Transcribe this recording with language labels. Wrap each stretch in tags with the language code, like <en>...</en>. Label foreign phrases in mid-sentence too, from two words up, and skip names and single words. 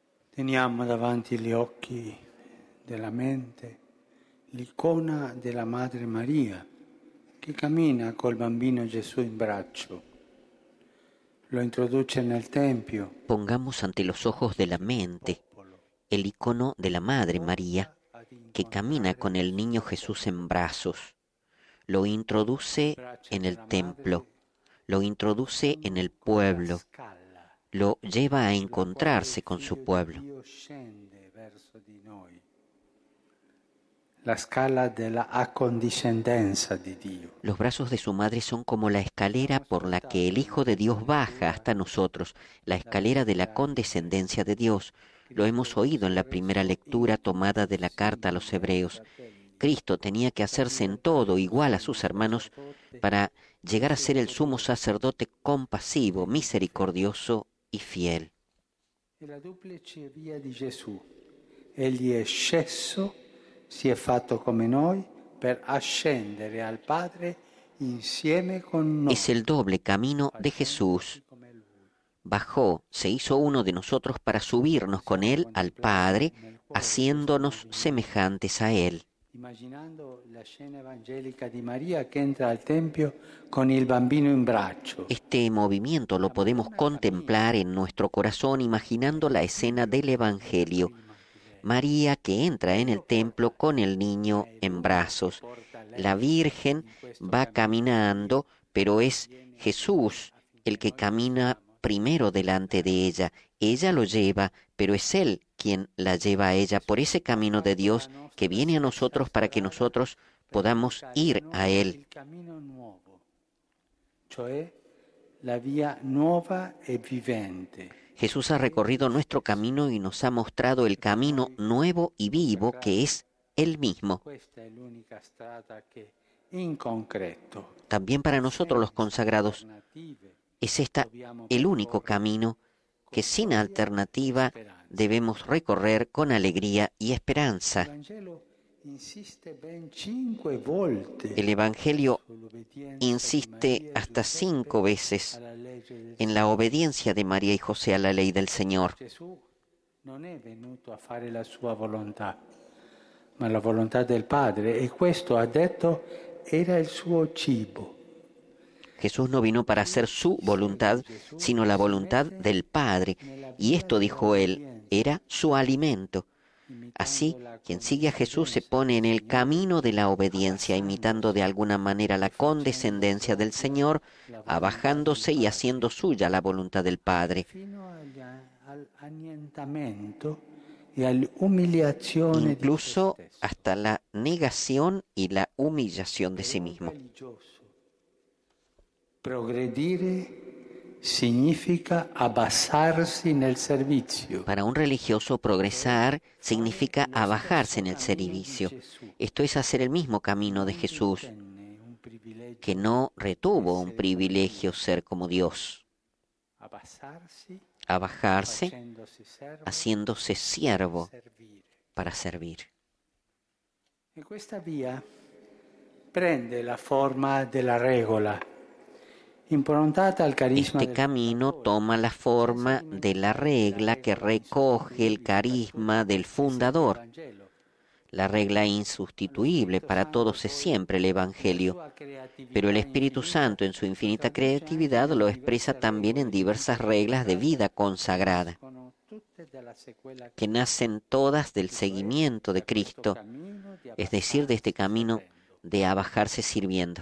<it>Teniamo davanti gli occhi della mente l'icona della Madre Maria che cammina col bambino Gesù in braccio, lo introduce nel Tempio.</it> <es>Pongamos ante los ojos de la mente el icono de la Madre María que camina con el niño Jesús en brazos, lo introduce en el templo, lo introduce en el pueblo, lo lleva a encontrarse con su pueblo.</es> <it>La scala della accondiscendenza di Dio.</it> <es>Los brazos de su madre son como la escalera por la que el Hijo de Dios baja hasta nosotros, la escalera de la condescendencia de Dios. Lo hemos oído en la primera lectura tomada de la carta a los Hebreos. Cristo tenía que hacerse en todo igual a sus hermanos para llegar a ser el sumo sacerdote compasivo, misericordioso y fiel.</es> <it>La duplice via di Gesù. Egli è sceso, si è fatto come noi per ascendere al Padre insieme con noi.</it> <es>Es el doble camino de Jesús. Bajó, se hizo uno de nosotros para subirnos con Él al Padre, haciéndonos semejantes a Él.</es> <it>Immaginando la scena evangelica di Maria che entra al Tempio con il bambino in braccio.</it> <es>Este movimiento lo podemos contemplar en nuestro corazón imaginando la escena del Evangelio. María que entra en el templo con el niño en brazos. La Virgen va caminando, pero es Jesús el que camina primero delante de ella. Ella lo lleva, pero es Él quien la lleva a ella por ese camino de Dios que viene a nosotros para que nosotros podamos ir a Él.</es> <it>Cioè la via nuova e vivente.</it> <es>Jesús ha recorrido nuestro camino y nos ha mostrado el camino nuevo y vivo que es Él mismo. También para nosotros los consagrados es el único camino que sin alternativa debemos recorrer con alegría y esperanza. El Evangelio insiste hasta 5 veces en la obediencia de María y José a la ley del Señor.</es> <it>Gesù non è venuto a fare la sua volontà, ma la volontà del Padre, e questo, ha detto, era il suo cibo.</it> <es>Jesús no vino para hacer su voluntad, sino la voluntad del Padre, y esto, dijo él, era su alimento. Así, quien sigue a Jesús se pone en el camino de la obediencia, imitando de alguna manera la condescendencia del Señor, abajándose y haciendo suya la voluntad del Padre, incluso hasta la negación y la humillación de sí mismo.</es> <it>Progredire significa abbassarsi nel servizio.</it> <es>Para un religioso, progresar significa abajarse en el servicio. Esto es hacer el mismo camino de Jesús, que no retuvo un privilegio ser como Dios. Abajarse, haciéndose siervo para servir.</es> <it>E questa via prende la forma della regola.</it> <es>Este camino toma la forma de la regla que recoge el carisma del fundador. La regla insustituible para todos es siempre el Evangelio, pero el Espíritu Santo en su infinita creatividad lo expresa también en diversas reglas de vida consagrada, que nacen todas del seguimiento de Cristo, es decir, de este camino de abajarse sirviendo.</es>